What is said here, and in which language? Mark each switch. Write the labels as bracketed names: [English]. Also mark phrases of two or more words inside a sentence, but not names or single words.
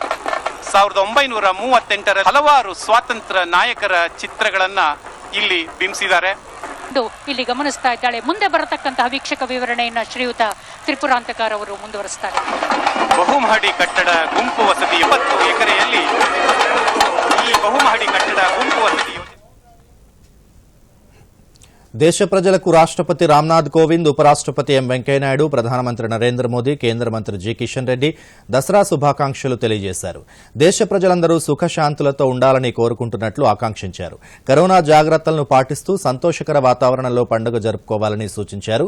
[Kannada] 1938ರ ಹಲವಾರು ಸ್ವಾತಂತ್ರ್ಯ ನಾಯಕರ ಚಿತ್ರಗಳನ್ನ ಇಲ್ಲಿ ಬಿಂಬಿಸಿದ್ದಾರೆ. ಇಲ್ಲಿ ಗಮನಿಸ್ತಾ ಇದ್ದಾಳೆ. ಮುಂದೆ ಬರತಕ್ಕಂತಹ ವೀಕ್ಷಕ ವಿವರಣೆಯನ್ನ ಶ್ರೀಯುತ ತ್ರಿಪುರಾಂತಕಾರ್ ಅವರು ಮುಂದುವರಿಸ್ತಾರೆ. ಬಹುಮಹಡಿ ಕಟ್ಟಡ ಗುಂಪು ವಸತಿ 70 ಎಕರೆಯಲ್ಲಿ ಈ ಬಹುಮಹಡಿ ಕಟ್ಟಡ ಗುಂಪು ವಸತಿ [Telugu] దేశ ప్రజలకు రాష్ట్రపతి రామ్నాథ్ కోవింద్, ఉపరాష్ట్రపతి ఎం వెంకయ్యనాయుడు, ప్రధానమంత్రి నరేంద్ర మోదీ, కేంద్ర మంత్రి జి కిషన్ రెడ్డి దసరా శుభాకాంక్షలు తెలియజేశారు. దేశ ప్రజలందరూ సుఖశాంతులతో ఉండాలని కోరుకుంటున్నట్లు ఆకాంక్షించారు. కరోనా జాగ్రత్తలను పాటిస్తూ సంతోషకర వాతావరణంలో పండుగ జరుపుకోవాలని సూచించారు.